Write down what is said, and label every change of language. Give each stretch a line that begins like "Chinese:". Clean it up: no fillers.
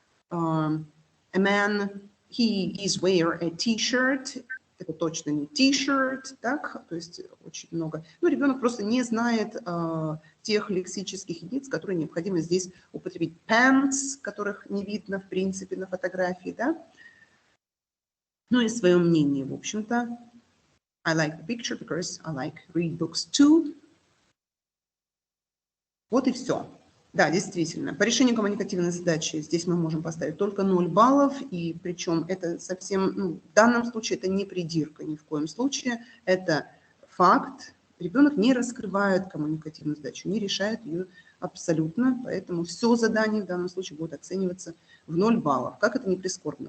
English: A man, he is wear a t-shirt,
Russian: это точно не t-shirt, так, то есть очень много. Ну, ребенок просто не знает тех лексических единиц, которые необходимо здесь употребить. Pants, которых не видно, в принципе, на фотографии, да. Ну и свое мнение, в общем-то.
English: I like the picture because I like read books too.
Russian: Вот и все. Да, действительно. По решению коммуникативной задачи здесь мы можем поставить только 0 баллов, и причем это совсем, ну, в данном случае это не придирка ни в коем случае, это факт. Ребенок не раскрывает коммуникативную задачу, не решает ее абсолютно, поэтому все задание в данном случае будет оцениваться в 0 баллов. Как это не прискорбно.